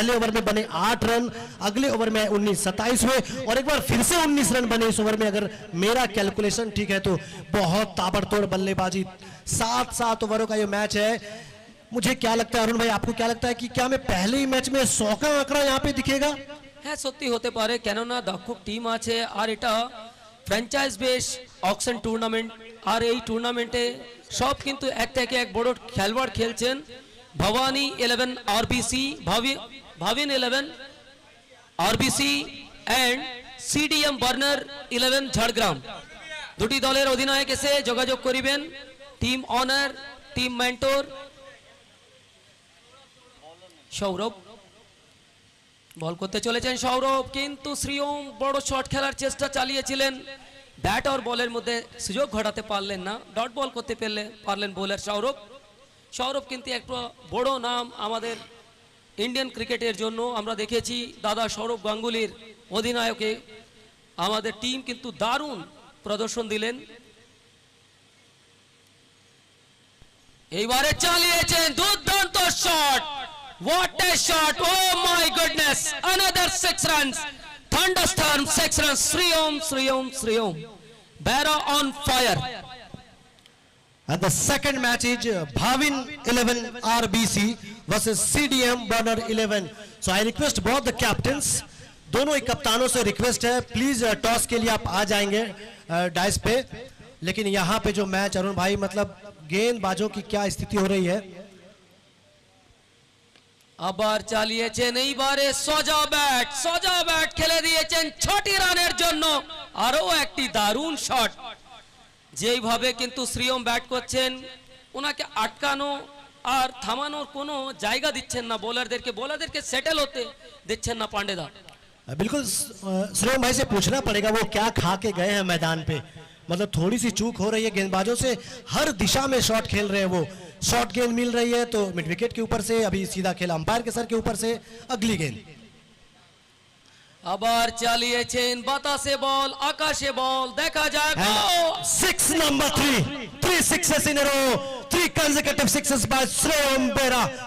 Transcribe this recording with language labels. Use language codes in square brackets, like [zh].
[hi] पहले ओवर में बने 8 रन, अगले ओवर में 19-27 हुए और एक बार फिर से 19 रन बने इस ओवर में। अगर मेरा कैलकुलेशन ठीक है तो बहुत ताबड़तोड़ बल्लेबाजी, 7 ओवरों का ये मैच है। मुझे क्या लगता है अरुण भाई, आपको क्या लगता है कि क्या हमें पहले ही मैच में 100 का आंकड़ा यहाँ पे दिखेगा? [bn] হ্যাঁ সত্যি হতে পারে, কেননা দক্ষক টিম আছে আর এটা ফ্র্যাঞ্চাইজ বেস অকশন টুর্নামেন্ট, আর এই টুর্নামেন্টে সব কিন্তু এক থেকে এক বড় খেলোয়াড় খেলছেন। Bhabani 11 RBC, ভাবিন 11 RBC and CDM burner 11 Jhargram, দুটি দলের অধিনায়ক এসে যোগাযোগ করিবেন। Team honour, team mentor Sourav বল করতে চলেছেন। সৌরভ কিন্তু শ্রীওম বড় শট খেলার চেষ্টা চালিয়েছিলেন, ব্যাট আর বলের মধ্যে সুযোগ ঘটাতে পারলেন না, ডট বল করতে পারলেন বোলার সৌরভ। সৌরভ কিন্তু একটা বড় নাম আমাদের ইন্ডিয়ান ক্রিকেটের জন্য। আমরা দেখেছি দাদা সৌরভ গাঙ্গুলির অধিনায়কে আমাদের টিম কিন্তু দারুণ প্রদর্শন দিলেন। এইবারে চালিয়েছেন দুর্দান্ত shot, [en] what a shot, oh my goodness, another 6 runs, thunderstorm 6 runs, Sriom, Bara on fire. And the second match is Bhavin 11 RBC versus CDM Burner 11. So I request both the captains, [hi] दोनों ही कप्तानों से request है please toss के लिए आप आ जाएंगे dice पे। लेकिन यहाँ पे जो मैच अरुण भाई, मतलब गेंदबाजों की क्या स्थिति हो रही है। [bn] আবার চালিয়েছেন, এইবারে সোজা ব্যাট খেলে দিয়েছেন 6টি রানের জন্য। আরো একটি দারুণ শট, যেইভাবে কিন্তু শ্রীওম ব্যাট করছেন, ওনাকে আটকানো আর থামানোর কোনো জায়গা দিচ্ছেন না বোলারদেরকে সেটেল হতে দিচ্ছেন না পান্ডেদা। [hi] बिल्कुल श्रीओम भाई से पूछना पड़ेगा वो क्या खा के गए हैं मैदान पे। मतलब थोड़ी सी चूक हो रही है, गेंदबाजों से हर दिशा में शॉट खेल रहे हैं, वो शॉट गेंद मिल रही है तो मिड विकेट के ऊपर से, अभी सीधा खेल अंपायर के सर के ऊपर से अगली गेंद। [bn] আবার চালিয়েছেন, বাতাসে বল আকাশে বল, দেখা যাক। [en] 6 number 3 sixes in a row, 3 consecutive sixes by Shriom Bera.